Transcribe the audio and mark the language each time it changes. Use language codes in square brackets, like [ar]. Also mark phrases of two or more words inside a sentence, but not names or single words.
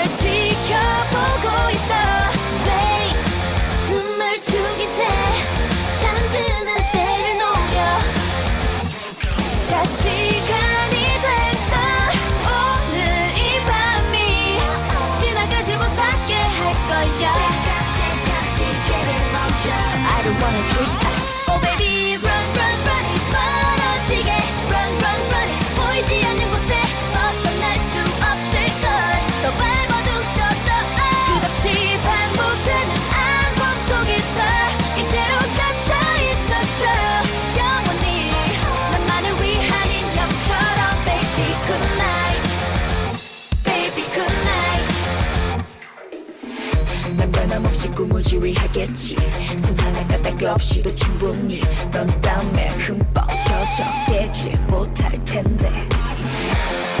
[ko] 지켜보고 있어 Wait 숨을 죽인 채 잠드는 때를 노려 자 시간이 됐어 오늘 이 밤이 지나가지 못하게 할 거야 시계를 멈춰 [en] I don't wanna drink Oh baby run run run [ko] 멀어지게 [en] run run run [ko] 보이지 않는 곳에 벗어날 수 없을걸 더 밟아도 쳤어 끝없이 반복되는 악몽 속에서 이대로 갇혀있었죠 영원히 나만을 위한 인형처럼 [en] baby good night baby good night [ko] 난 변함없이 꿈을 지휘하겠지 손 하나 까딱 없이도 충분히 넌 땀에 흠뻑 젖어 깨지 못할 텐데